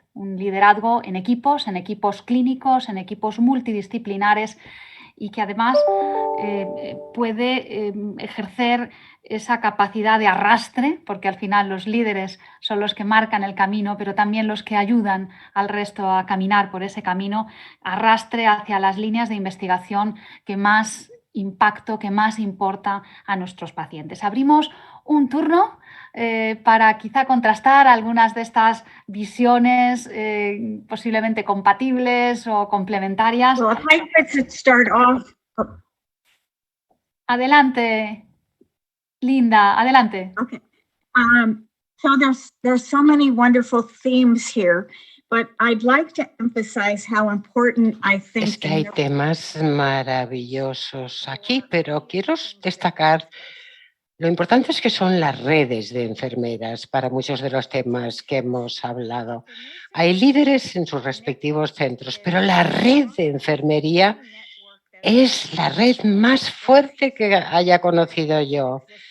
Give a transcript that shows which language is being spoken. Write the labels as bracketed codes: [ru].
[es] Un liderazgo en equipos clínicos, en equipos multidisciplinares y que además puede ejercer esa capacidad de arrastre, porque al final los líderes son los que marcan el camino, pero también los que ayudan al resto a caminar por ese camino, arrastre hacia las líneas de investigación que más impacto, que más importa a nuestros pacientes. Abrimos un turno para quizá contrastar algunas de estas visiones posiblemente compatibles o complementarias. [en] Well, if I could start off. [es] Adelante, Linda, adelante. [en] Okay. So there's so many wonderful themes here, but I'd like to emphasize how important I think. [es] Es que hay temas maravillosos aquí, pero quiero destacar lo importante es que son las redes de enfermeras para muchos de los temas que hemos hablado. Hay líderes en sus respectivos centros, pero la red de enfermería es la red más fuerte que haya conocido yo.